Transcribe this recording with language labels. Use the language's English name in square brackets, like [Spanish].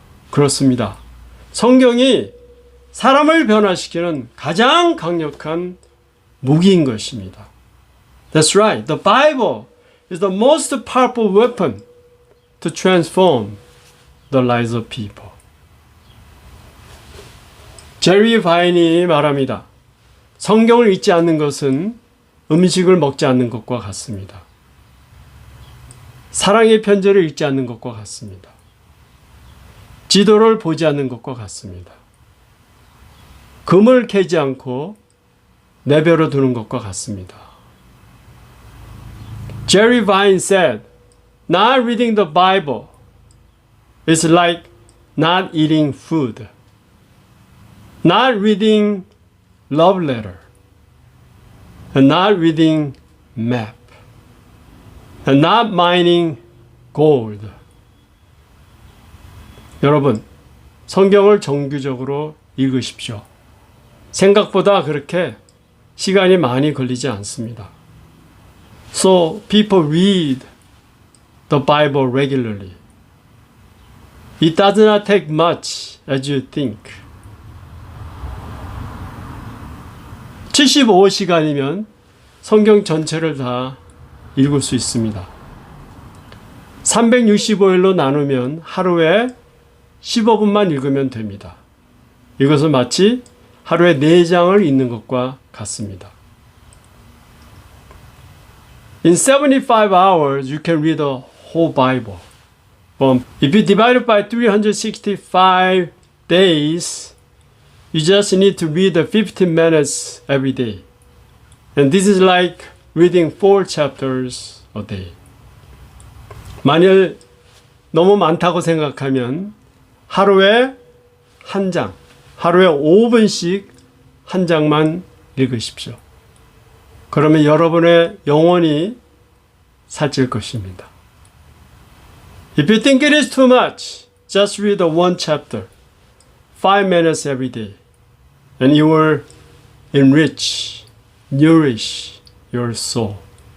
[Korean] 그렇습니다. 성경이 사람을 변화시키는 가장 강력한 무기인 것입니다. [English] That's right. The Bible is the most powerful weapon to transform the lives of people. [Korean] 제리 바인이 말합니다. 성경을 읽지 않는 것은 음식을 먹지 않는 것과 같습니다. 사랑의 편지를 읽지 않는 것과 같습니다. 지도를 보지 않는 것과 같습니다. 금을 캐지 않고 내버려 두는 것과 같습니다. [English] Jerry Vine said, Not reading the Bible is like not eating food. Not reading love letter. And not reading map. And not mining gold. [Korean] 여러분, 성경을 정규적으로 읽으십시오. 생각보다 그렇게 시간이 많이 걸리지 않습니다. [English] So people read the Bible regularly. It does not take much as you think. [Korean] 75시간이면 성경 전체를 다 읽을 수 있습니다. 365일로 나누면 하루에 15분만 읽으면 됩니다. 이것은 마치 하루에 4장을 읽는 것과 같습니다. [English] In 75 hours, you can read the whole Bible. If you divide it by 365 days, you just need to read 15 minutes every day. And this is like reading 4 chapters a day. [Korean] 만일 너무 많다고 생각하면 하루에 한 장, 하루에 5분씩 한 장만 읽으십시오. 그러면 여러분의 영혼이 살찔 것입니다. [English] If you think it is too much, just read one chapter, 5 minutes every day, and you will enrich, nourish your soul.